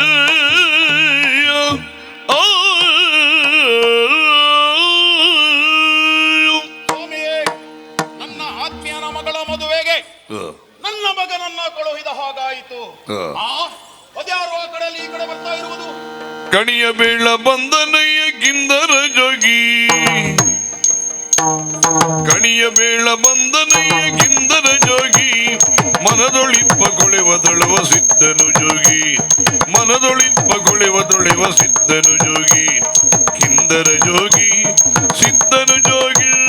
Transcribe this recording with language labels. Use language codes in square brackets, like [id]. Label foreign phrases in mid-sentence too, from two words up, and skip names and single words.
[kn] ಸ್ವಾಮಿಯೇ, ನನ್ನ ಆತ್ಮೀಯನ ಮಗಳ ಮದುವೆಗೆ ನನ್ನ ಮಗನನ್ನ ಕಳುಹಿದ ಹಾಗಾಯಿತು. ಅದ್ಯಾರು ಆ ಕಡೆಯಲ್ಲಿ ಈ ಕಡೆ ಬರ್ತಾ ಇರುವುದು? ಕಣಿಯ ಬೇಳ ಬಂದನಯ್ಯ ಗಿಂದರ ಜೋಗಿ, ಕಣಿಯ ಬೇಳ ಬಂದನಯ್ಯ ಗಿಂದರ ಜೋಗಿ, ಮನದೊಳಿಪ್ಪ ಕೊಳೆವದೊಳವ ಸಿದ್ಧನು ಜೋಗಿ, ಮನದೊಳಿಪ್ಪ ಕೊಳೆವದೊಳೆವ ಸಿದ್ಧನು ಜೋಗಿ, ಕಿಂದರ ಜೋಗಿ ಸಿದ್ಧನು ಜೋಗಿ.